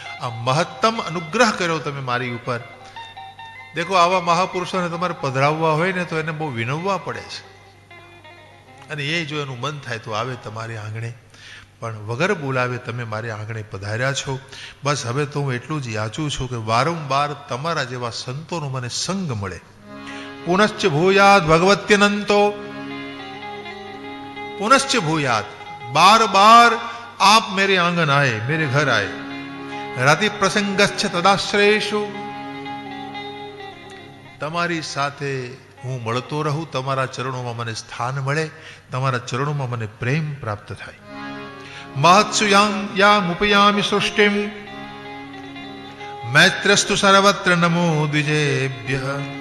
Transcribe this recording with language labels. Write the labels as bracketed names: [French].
[Gujarati] આ મહત્તમ અનુગ્રહ કર્યો તમે મારી ઉપર. દેખો, આવા મહાપુરુષોને તમારે પધરાવવા હોય ને તો એને બહુ વિનવવા પડે છે, અને એ જો એનું મન થાય તો આવે તમારી આંગણે, પણ વગર બોલાવે તમે મારી આંગણે પધાર્યા છો. બસ હવે તો હું એટલું જ યાચું છું કે વારંવાર તમારા જેવા સંતોનો મને સંગ મળે. [Sanskrit] પુનશ્ચ ભૂયાદ ભગવત્યનંતો, પુનશ્ચ ભૂયાદ, [Hindi] बार बार आप मेरे आंगन आए, मेरे घर आए. [Sanskrit] रति प्रसंगश्च तदाश्रयेषु, [Gujarati] તમારી સાથે હું મળતો રહું, તમારા ચરણોમાં મને સ્થાન મળે, તમારા ચરણોમાં મને પ્રેમ પ્રાપ્ત થાય. [Sanskrit] મહત્સુ યામુપયામિ સૃષ્ટિમ મૈત્રસ્તુ સર્વત્ર નમો દ્વિજેભ્ય.